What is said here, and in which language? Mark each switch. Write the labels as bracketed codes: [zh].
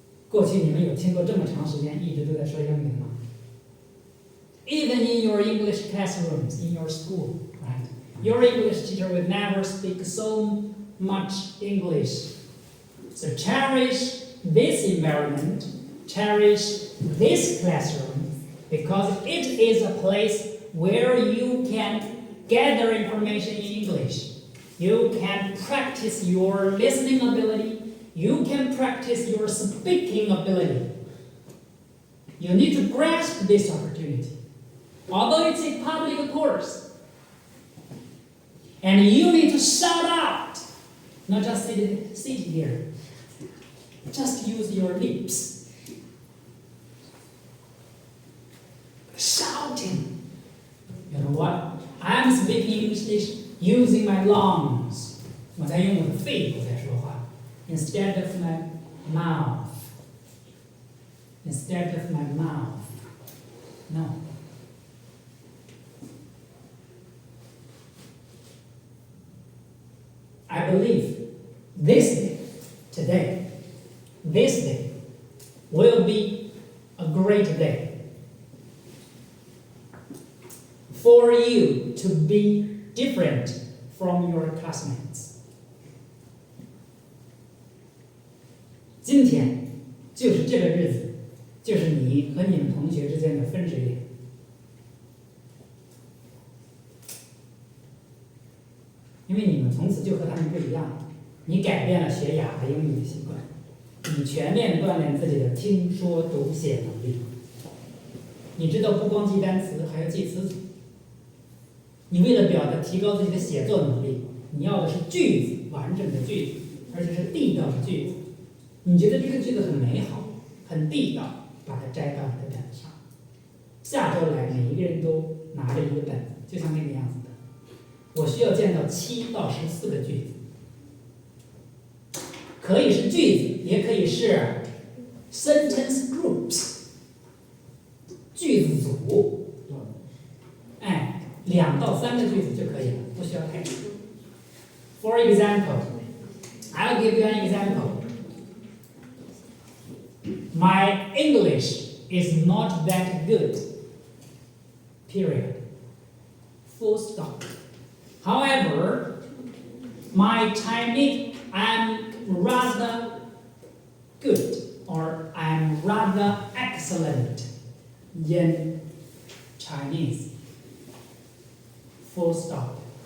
[zh] 过去你们有听过这么长时间一直都在说英语吗？ [en] Even in your English classrooms, in your school, right? Your English teacher will never speak so much English. So cherish this environment, cherish this classroom, because it is a place where you can gather information in English. You can practice your listening ability. You can practice your speaking ability. You need to grasp this opportunity. Although it's a public course. And you need to shout out. Not just sit here. Just use your lips. Shouting. You know what? I'm speaking English using my lungs. [zh] 我在用我的肺部在说话 [en] instead of my mouth. Instead of my mouth. No. I believe this day, today, today, this day, will be a great day for you to be different from your classmates. [zh] 今天就是这个日子，就是你和你们同学之间的分水岭。因为你们从此就和他们不一样了，你改变了学雅和英语的习惯，你全面锻炼自己的听说读写能力。你知道不光记单词，还要记词组。你为了提高自己的写作能力，你要的是句子，完整的句子，而且是地道的句子。你觉得这个句子很美好，很地道，把它摘到你的本上。下周来，每一个人都拿着一个本子，就像那个样子的。我需要见到7到14个句子，可以是句子，也可以是 sentence groups， 句子组。哎，2到3个句子就可以了，不需要太多。 [en] For example, I'll give you an example. My English is not that good. Period. Full stop. However, my Chinese, I'm rather good or I'm rather excellent in Chinese. Full stop.